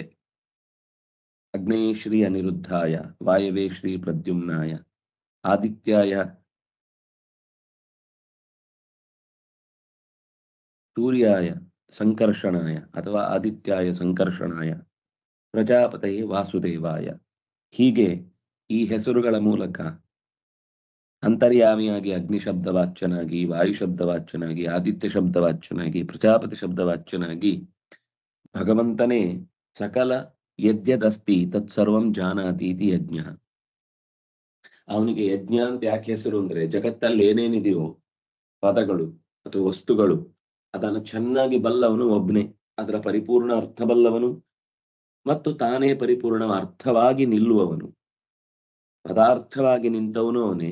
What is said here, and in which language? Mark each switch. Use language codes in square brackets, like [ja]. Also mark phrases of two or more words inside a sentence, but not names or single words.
[sa] ಅಗ್ನೇಯ ಶ್ರೀ ಅನಿರುದ್ಧಾಯ, ವಾಯವೇ ಶ್ರೀ ಪ್ರದ್ಯುಮ್ನಾಯ, ಆದಿತ್ಯಾಯ ಸೂರ್ಯಾಯ ಸಂಕರ್ಷಣಾಯ ಅಥವಾ ಆದಿತ್ಯಾಯ ಸಂಕರ್ಷಣಾಯ, ಪ್ರಜಾಪತಯೇ ವಾಸುದೇವಾಯ. [kn] ಹೀಗೆ ಈ ಹೆಸರುಗಳ ಮೂಲಕ ಅಂತರ್ಯಾಮಿಯಾಗಿ ಅಗ್ನಿ ಶಬ್ದವಾಚ್ಯನಾಗಿ, ವಾಯು ಶಬ್ದವಾಚ್ಯನಾಗಿ, ಆದಿತ್ಯ ಶಬ್ದವಾಚ್ಯನಾಗಿ, ಪ್ರಜಾಪತಿ ಶಬ್ದವಾಚ್ಯನಾಗಿ ಭಗವಂತನೇ ಸಕಲ [sa] ಯದ್ಯದಸ್ತಿ ತತ್ಸರ್ವಂ ಜಾನಾತಿ ಇತಿ ಯಜ್ಞ. [kn] ಅವನಿಗೆ ಯಜ್ಞ ಅಂತ ಯಾಕೆ ಹೆಸರು ಅಂದ್ರೆ ಜಗತ್ತಲ್ಲಿ ಏನೇನಿದೆಯೋ ಪದಗಳು ಅಥವಾ ವಸ್ತುಗಳು ಅದನ್ನು ಚೆನ್ನಾಗಿ ಬಲ್ಲವನು ಒಬ್ಬನೇ. ಅದರ ಪರಿಪೂರ್ಣ ಅರ್ಥ ಬಲ್ಲವನು ಮತ್ತು ತಾನೇ ಪರಿಪೂರ್ಣ ಅರ್ಥವಾಗಿ ನಿಲ್ಲುವವನು. ಪದಾರ್ಥವಾಗಿ ನಿಂತವನು ಅವನೇ.